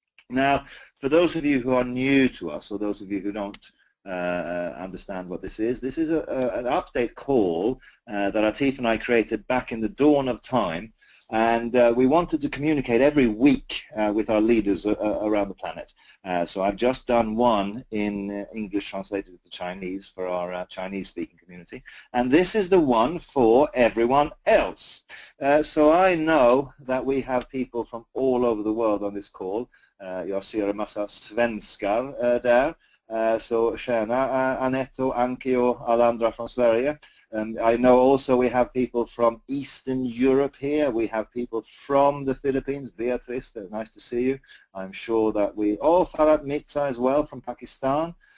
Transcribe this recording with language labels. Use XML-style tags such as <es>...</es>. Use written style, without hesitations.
<en>Now, for those of you who are new to us, or those of you who don't understand what this is an update call that Atif and I created back in the dawn of time, and we wanted to communicate every week with our leaders around the planet. So I've just done one in English translated to Chinese for our Chinese-speaking community, and this is the one for everyone else. So I know that we have people from all over the world on this call.</en> <sv>Jag ser en massa svenskar där. Så tjena Anette och Anki och alla andra från Sverige.</sv> <en>I know also we have people from Eastern Europe here. We have people from the Philippines. Beatrice, nice to see you. I'm sure that Farhat Mirza as well from Pakistan.</en>